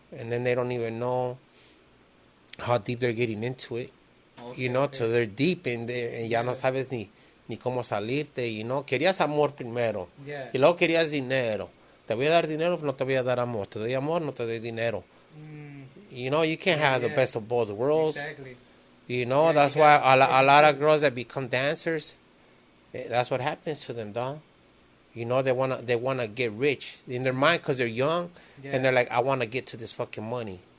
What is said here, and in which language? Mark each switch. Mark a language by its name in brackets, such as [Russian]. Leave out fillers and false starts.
[English] And then they don't even know how deep they're getting into it. Okay, you know, so they're deep in there, and [Spanish] ya no sabes ni cómo salirte. [English] You know, [Spanish] querías amor primero, y luego querías dinero. Te voy a dar dinero, no te voy a dar amor. Te doy amor, no te doy dinero. [English] You know, you can't have the best of both worlds. Exactly. You know, that's why a lot of girls that become dancers, that's what happens to them, dog. You know, they wanna get rich in their mind because they're young, and they're like, I want to get to this fucking money.